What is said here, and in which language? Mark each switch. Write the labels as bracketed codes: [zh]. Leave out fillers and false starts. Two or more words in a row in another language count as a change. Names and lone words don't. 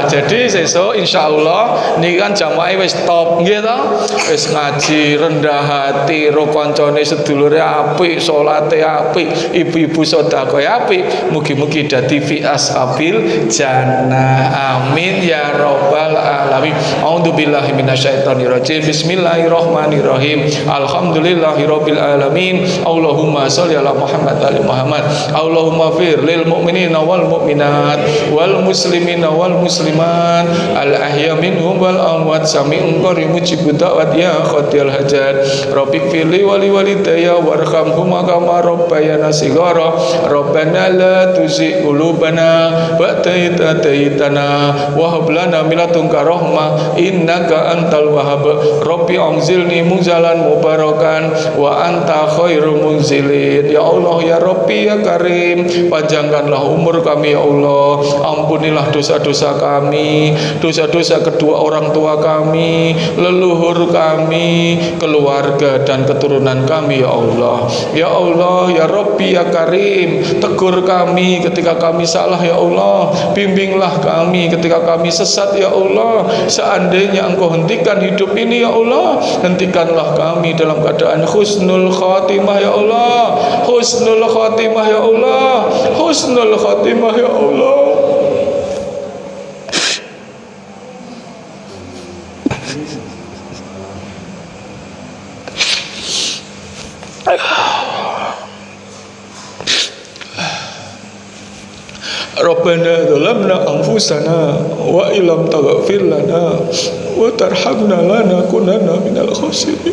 [jv] Jadi sesuk insyaallah niki kan jamaah wis top nggih to. Wis ngaji rendah hati, ro kancane sedulure apik, salate apik, ibu-ibu sedekah apik. Mugi-mugi dadi [ar] في أصحاب الجنة. آمين يا رب العالمين. أعوذ بالله من الشيطان الرجيم. بسم الله الرحمن الرحيم. الحمد لله رب العالمين. اللهم صل على محمد وآل محمد. اللهم اغفر للمؤمنين والمؤمنات والمسلمين والمسلمات الأحياء منهم والأموات سميع قريب مجيب الدعوات يا قاضي الحاجات. رب اغفر لي ولوالدي وارحمهما كما ربياني صغيرا. ربنا لا تزغ قلوبنا بعد إذ هديتنا وهب لنا من لدنك رحمة إنك أنت الوهاب. رب أنزلني منزلا مباركا وأنت خير المنزلين. يا الله يا رب يا كريم, [id] panjangkanlah umur kami [ar] يا الله. [id] Ampunilah dosa-dosa kami, dosa-dosa kedua orang tua kami, leluhur kami, keluarga dan keturunan kami [ar] يا الله. يا الله يا رب يا كريم, [id] tegur kami ketika kami salah [ar] يا الله. [id] Bimbinglah kami ketika kami sesat [ar] يا الله. [id] Seandainya Engkau hentikan hidup ini [ar] يا الله, [id] hentikanlah kami dalam keadaan [ar] حسن الخاتمة يا الله. حسن الخاتمة يا الله. حسن الخاتمة يا الله. ربنا ظلمنا أنفسنا وإن لم تغفر لنا وترحمنا لنكونن من الخاسرين.